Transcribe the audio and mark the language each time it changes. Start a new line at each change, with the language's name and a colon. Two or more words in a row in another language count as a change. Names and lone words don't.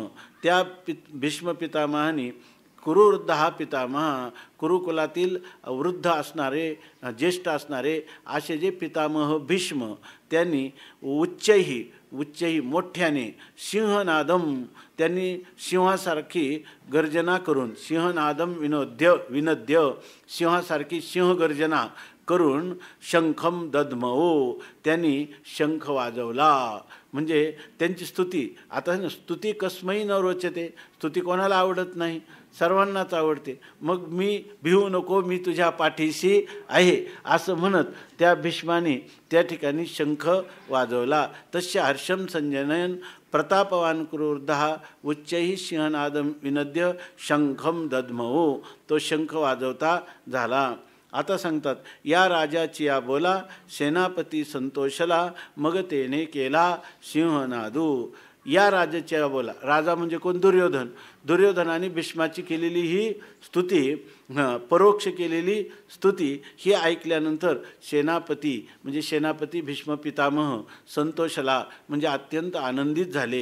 Marathi: त्या भीष्म पितामहाने कुरुवृद्ध हा पितामह, कुरुकुलातील वृद्ध असणारे ज्येष्ठ असणारे असे जे पितामह भीष्म, त्यांनी उच्चही मोठ्याने सिंहनादम, त्यांनी सिंहासारखी गर्जना करून,
Sanskrit: सिंहनादम विनद्य
Marathi: सिंहासारखी सिंहगर्जना करून
Sanskrit: शंखम दद्मौ,
Marathi: त्यांनी शंख वाजवला. म्हणजे त्यांची स्तुती. आता
Sanskrit: स्तुती कस्मै न रोचते,
Marathi: स्तुती कोणाला आवडत नाही, सर्वांनाच आवडते. मग मी भिवू नको, मी तुझ्या पाठीशी आहे असं म्हणत त्या भीष्माने त्या ठिकाणी शंख वाजवला.
Sanskrit: तस्य हर्षम संजनयन प्रतापवान कुरुवृद्ध उच्चैः सिंहनादम विनद्य शंखम दद्मौ,
Marathi: तो शंख वाजवता झाला. आता सांगतात या राजाची या बोला सेनापती संतोषला, मग तेने केला सिंहनादू. या राजाच्या बोला, राजा म्हणजे कोण, दुर्योधन. दुर्योधनाने भीष्माची केलेली ही स्तुती, परोक्ष केलेली स्तुती ही ऐकल्यानंतर सेनापती म्हणजे सेनापती भीष्म पितामह संतोषला म्हणजे अत्यंत आनंदित झाले.